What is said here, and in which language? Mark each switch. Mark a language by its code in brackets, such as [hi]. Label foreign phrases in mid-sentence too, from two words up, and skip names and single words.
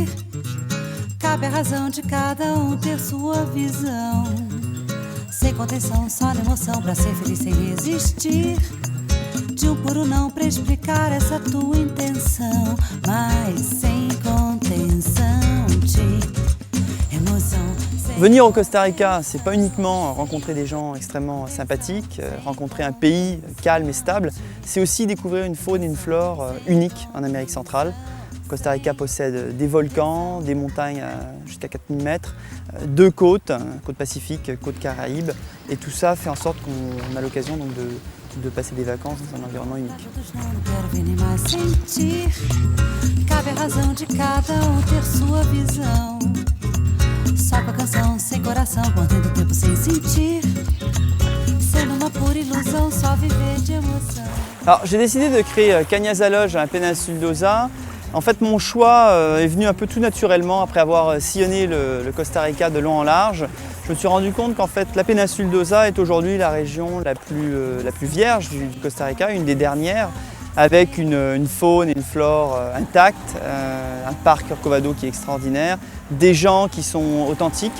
[pt] Cabe a razão de cada ter sua visão. Sem contenção, só na emoção, pra ser feliz sem resistir. De puro não pra explicar essa tua intenção, mas sem contenção de emoção. [fr] Venir au Costa Rica, c'est pas uniquement rencontrer des gens extrêmement sympathiques, rencontrer un pays calme et stable, c'est aussi découvrir une faune et une flore uniques en Amérique centrale. Costa Rica possède des volcans, des montagnes jusqu'à 4000 mètres, deux côtes, côte Pacifique, côte Caraïbe, et tout ça fait en sorte qu'on a l'occasion donc de passer des vacances dans un environnement unique. [pt] Cabe a razão de cada ter sua visão. Só com a canção, sem coração, contendo o tempo sem sentir. Sendo uma pura ilusão, só viver de emoção. [fr] Alors j'ai décidé de créer Cañas Lodge à la péninsule d'Osa. En fait, mon choix est venu un peu tout naturellement après avoir sillonné le Costa Rica de long en large. Je me suis rendu compte qu'en fait, la péninsule d'Osa est aujourd'hui la région la plus vierge du Costa Rica, une des dernières, avec une faune et une flore intactes, un parc Corcovado qui est extraordinaire, des gens qui sont authentiques.